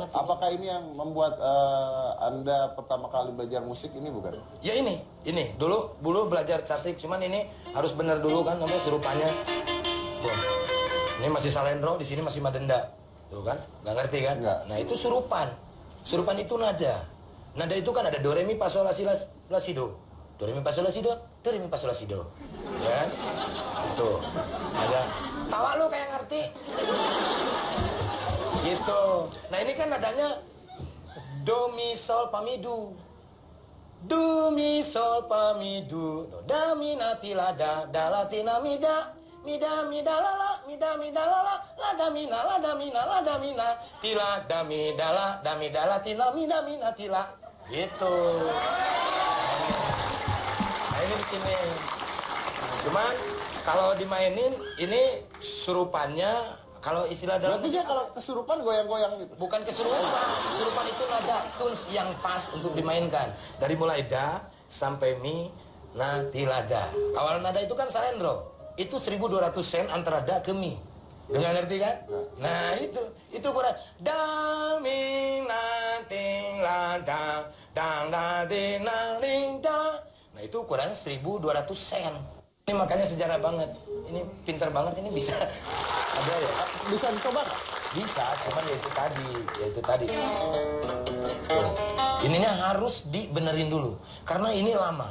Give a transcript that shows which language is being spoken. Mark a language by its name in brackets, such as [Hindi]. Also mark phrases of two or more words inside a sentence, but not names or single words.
[Indonesian] Apakah ini yang membuat Anda pertama kali belajar musik ini bukan? Ya ini dulu belajar cantik, cuman ini harus bener dulu kan namanya surupannya. Tuh. Ini masih salendro, di sini masih madenda. Tuh kan, nggak ngerti kan? Nggak. Nah itu surupan. Surupan itu nada. Nada itu kan ada do re mi fa sol la si la si do. Do re mi fa sol la si do, do re mi fa sol la si do. Ya kan? Itu. Ada. Tawa lu kayak ngerti. Gitu. Nah ini kan nadanya do mi sol fa mi do. Do mi sol fa mi do. Da mi na ti la da la ti na mi da. Mi da la la mi da la da mi na ti la da mi da la ti na ti la. Gitu. Nah ini di sini. Cuman kalau dimainin ini surupannya kalau istilah dalam Berarti dia kalau kesurupan goyang-goyang gitu? bukan kesurupan. Kesurupan itu nada tunes yang pas untuk dimainkan. Dari mulai da sampai mi, na, ti, la, da. Awal nada itu kan salendro. Itu 1.200 sen antara da ke mi. Nggak ngerti kan? Nah itu kurang. Da, mi, na, ting, la, da, dang, da, di, na, ling, da. Nah itu ukuran 1.200 sen. Ini makanya sejarah banget. Ini pintar banget, ini bisa ada ya. Bisa dicoba nggak? Bisa, cuman ya itu tadi. Tuh. Ininya harus dibenerin dulu. Karena ini lama.